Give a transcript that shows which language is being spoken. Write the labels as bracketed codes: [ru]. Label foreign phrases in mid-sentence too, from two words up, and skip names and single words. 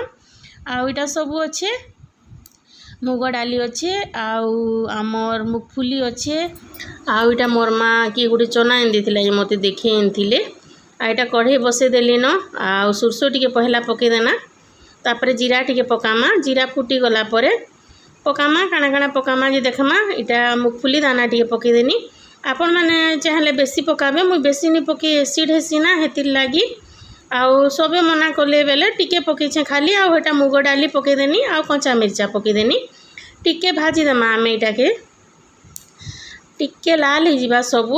[spv] आउ इटा सब अच्छे, मुग डाली अच्छे, आउ आमर मुगफुली अच्छे, आउ इटा मोर मां कि गुटे चना एन देथिला जे मते देखे एनथिले। आ इटा कढ़े बसे देली न। आउ सुरसो टिके पहला पके देना, तापरे जीरा टिके पकामा। जीरा फुटी गला परे पकामा काना काना पकामा जे देखमा। इटा मुगफुली दाना टिके पके देनी। आपण माने चाहले बेसी पकाबे, मुई बेसी नि पके एसिड हेसी ना, हेतिर लागी। आउ सबे मना कले बेले टिके पकेछे खाली। आउ हेटा मुग डाली पके देनी, आउ कंचा मिर्चा पके देनी। टिके भाजी देमा आमे इटा के, टिके लाल हो जिबा सबू।